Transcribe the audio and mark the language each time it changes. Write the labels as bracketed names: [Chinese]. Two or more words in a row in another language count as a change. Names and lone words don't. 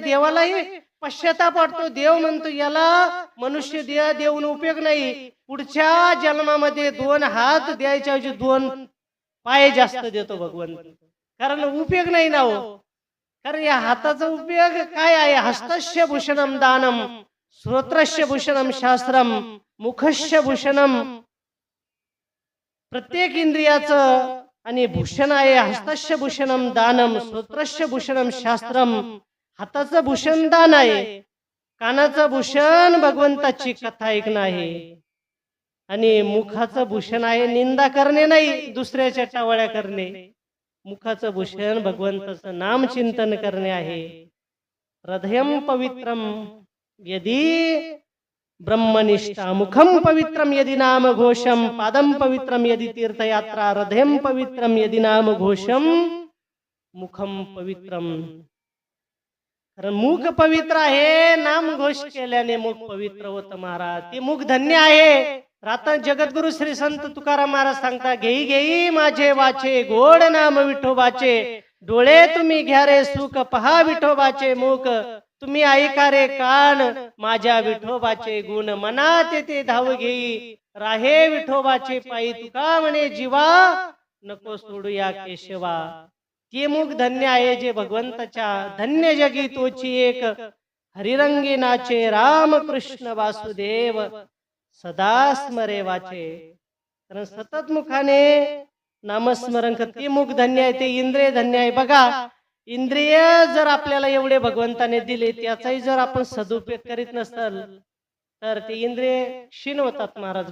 [Marathi] देवालाही पश्चाताप वाटतो. देव म्हणतो याला मनुष्य देह देऊन उपयोग नाही, पुढच्या जन्मामध्ये 2 हात द्यायच्या ऐवजी 2 पाय जास्त देतो भगवंत. कारण उपयोग नाही ना हो. कारण या हाताचा उपयोग काय आहे? [Sanskrit] हस्तस्य भूषणम दानम, श्रोत्रस्य भूषणम शास्त्रम, मुखस्य भूषणम. [Marathi] प्रत्येक इंद्रियाचं आणि भूषण आहे. [Sanskrit] हस्तस्य भूषणम दानम, श्रोत्रस्य भूषणम शास्त्रम. [Marathi] हाताचं भूषण दान आहे, कानाचं भूषण भगवंताची कथा ऐकणं आहे, आणि मुखाचं भूषण आहे निंदा करणे नाही, दुसऱ्याच्या टावळ्या करणे. मुखाचं भूषण भगवंताचं नाम चिंतन करणे आहे. [Sanskrit] हृदयम पवित्रम यदि ब्रह्मनिष्ठा, मुखम पवित्रम यदि नाम घोषम, पादम पवित्रम यदि तीर्थयात्रा, हृदयम पवित्रम यदि नाम घोषम, मुखम पवित्रम. [Marathi] कारण मुख पवित्र आहे, नाम घोष केल्याने मुख पवित्र होत महाराज. ते मुख धन्य आहे. रातन जगद्गुरु श्री संत तुकाराम महाराज सांगता, घेई घेई माझे वाचे गोड नाम विठोबाचे, डोळे तुम्ही घ्या रे सुख पहा विठोबाचे मुख, तुम्ही ऐका रे कान माझ्या विठोबाचे गुण, मनात ते धाव घेई राहे विठोबाचे पायी, तुका म्हणे जीवा नको सोडू या केशवा. ते मुख धन्य आहे जे भगवंताच्या धन्य जगी तोची एक, हरिरंगी नाचे राम कृष्ण वासुदेव, सदा स्मरे वाचे. कारण सतत मुखाने नामस्मरण करते मुख धन्य आहे. ते इंद्रिय धन्य आहे. बघा, इंद्रिय जर आपल्याला एवढे भगवंताने दिले, त्याचाही जर आपण सदुपयोग करीत नसल तर ते इंद्रिय क्षीण होतात महाराज.